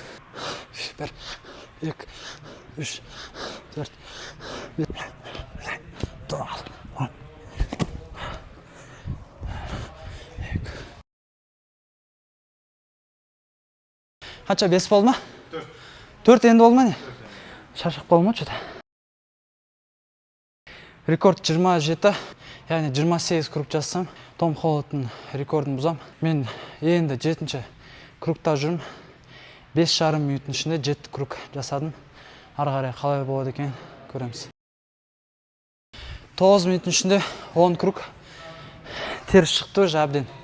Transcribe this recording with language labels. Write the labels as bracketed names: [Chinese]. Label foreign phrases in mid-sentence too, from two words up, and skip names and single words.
[Kazakh] 1, 2, 3, 4, 5, 6, 7, 8. Қанша 5 болды ма? 4 енді болды ма не? Шашық болды ма что-то? Рекорд 27, яғни 28 круг жасасам, Том Холландтың рекордын бұзам. Мен енді 7-ші кругта жүрмін. 5,5 минуттың ішінде 7 круг жасадым. Ары қарай қалай болады екен көреміз. 9 минуттың ішінде 10 круг теріс шықты жабден.